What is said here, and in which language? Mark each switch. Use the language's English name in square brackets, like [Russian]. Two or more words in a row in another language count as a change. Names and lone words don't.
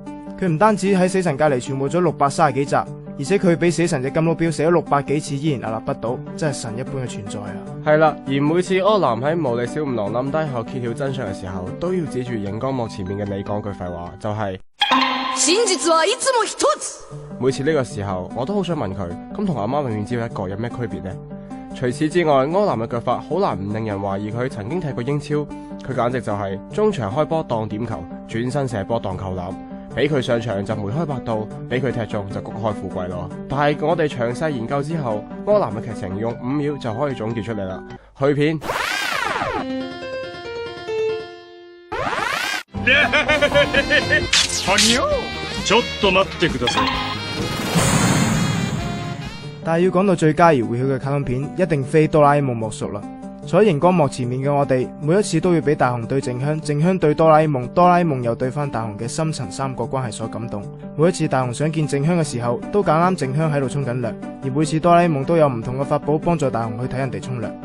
[Cantonese] 佢唔單止喺死神隔籬存活咗630幾集，而且佢俾死神隻金撈標寫咗600幾次依然屹立不倒，真係神一般嘅存在啊！係啦，而每次柯南喺毛利小五郎冧低後揭曉真相嘅時候，都要指住熒光幕前面嘅你講句廢話，就係 [Japanese] 真実はいつも一つ。 [Cantonese] 每次呢個時候，我都好想問佢，咁同阿媽永遠只有一個有咩區別呢？除此之外，柯南嘅腳法好難唔令人懷疑佢曾經踢過英超，佢簡直就係中場開波當點球，轉身射波當扣籃，俾佢上場就梅開百度，俾佢踢中就谷開富貴咯。但係我哋詳細研究之後，柯南嘅劇情用5秒就可以總結出嚟啦。去片。 [Japanese] ちょっと待ってください。 [Cantonese] 但係要講到最家喻戶曉嘅卡通片，一定非哆啦 A 夢莫屬啦。坐喺熒光幕前面嘅我哋，每一次都要俾大雄對靜香，靜香對哆啦 A 夢，哆啦 A 夢又對翻大雄嘅深層三角關係所感動。每一次大雄想見靜香嘅時候，都揀啱靜香喺度沖緊涼，而每次哆啦 A 夢都有唔同嘅法寶幫助大雄去睇人哋沖涼。